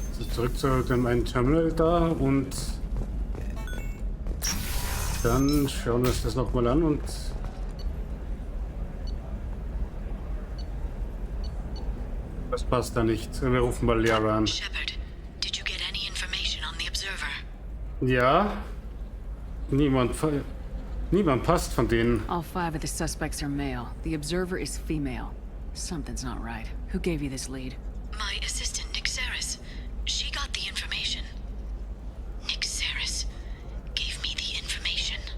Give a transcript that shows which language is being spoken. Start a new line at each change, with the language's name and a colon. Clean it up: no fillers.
German: Zurück zu dem einen Terminal da und dann schauen wir uns das nochmal an und das passt da nicht. Wir rufen mal Liara an.
English: Shepard, did you get any information on the observer?
German: Ja, niemand passt von denen.
English: All 5 of the suspects are male. The observer is female. Something's not right. Who gave you this lead? My assistant, Nick Saris. She got the information. Nick Saris gave me the information.